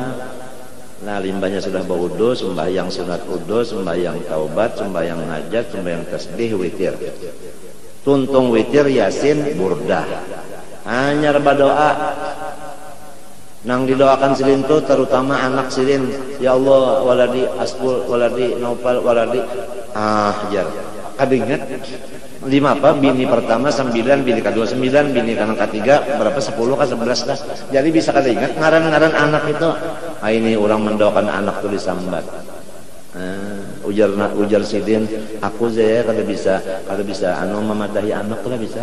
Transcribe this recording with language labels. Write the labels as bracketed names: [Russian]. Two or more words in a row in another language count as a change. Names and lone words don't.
[Banjar] Nah limbahnya sudah berwudu, sembahyang sunat wudu, sembahyang taubat, sembahyang hajat, sembahyang tasbih, witir. Tuntung witir, yasin, burdah. Hanya berdoa. Nang didoakan silin tu terutama anak silin. Ya Allah, waladi Aspul, waladi Naufal, waladi jar. Kadingat 5 apa? Bini pertama 9, bini kedua 9, bini kanan ketiga berapa 10 ke 11 dah. Jadi bisa kada ingat ngaran-ngaran anak itu. Ah ini orang mendoakan anak tuh disambat. Ujar sidin, aku saya kada bisa anu memadahi anak kada bisa.